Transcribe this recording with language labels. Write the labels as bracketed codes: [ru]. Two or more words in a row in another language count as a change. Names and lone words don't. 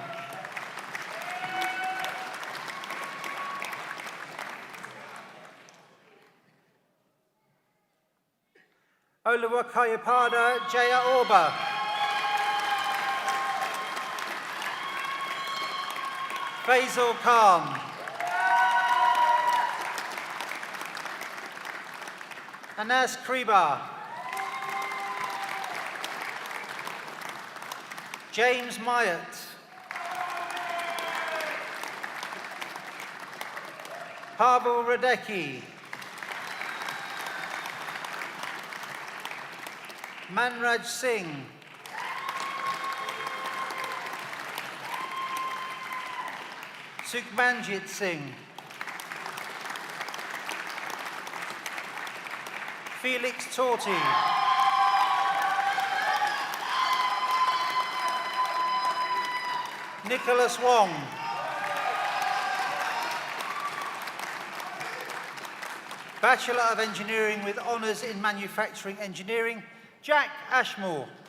[en] Oluwakayapada Jaya Orba. Faisal Khan. Anas Kriba. James Myatt. Pavel Radecki. Manraj Singh. Sukhmanjit Singh. Felix Torti. Nicholas Wong. Bachelor of Engineering with Honours in Manufacturing Engineering, Jack Ashmore.